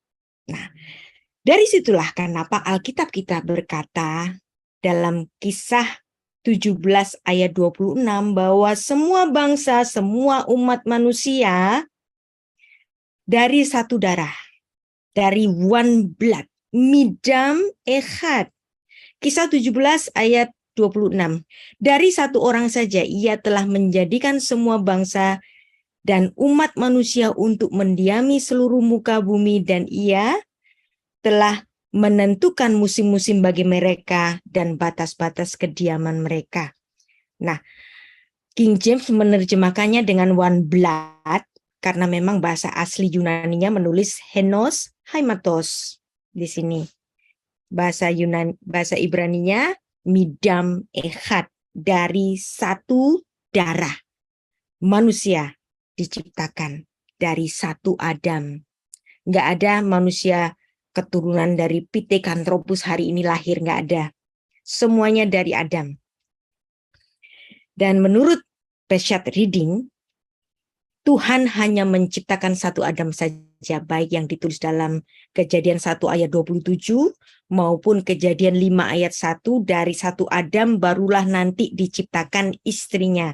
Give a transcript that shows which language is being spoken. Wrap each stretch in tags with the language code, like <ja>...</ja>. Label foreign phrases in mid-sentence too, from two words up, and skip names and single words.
<id>Nah, dari situlah kenapa Alkitab kita berkata dalam Kisah 17 ayat 26 bahwa semua bangsa, semua umat manusia dari satu darah, dari</id> <en>one blood,</en> <he>מדם אחד.</he> <id>Kisah 17 ayat 26. Dari satu orang saja ia telah menjadikan semua bangsa dan umat manusia untuk mendiami seluruh muka bumi, dan ia telah menentukan musim-musim bagi mereka dan batas-batas kediaman mereka. Nah, King James menerjemahkannya dengan</id> <en>one blood</en> <id>karena memang bahasa asli Yunaninya menulis</id> <el>ἑνὸς αἵματος</el> <id>di sini. Bahasa Ibraninya</id> <he>מדם אחד,</he> <id>dari satu darah. Manusia diciptakan dari satu Adam. Nggak ada manusia keturunan dari Pithecanthropus hari ini lahir, nggak ada. Semuanya dari Adam. Dan menurut Peshat Reading, Tuhan hanya menciptakan satu Adam saja, baik yang ditulis dalam Kejadian 1 ayat 27 maupun Kejadian 5 ayat 1, dari satu Adam barulah nanti diciptakan istrinya.</id>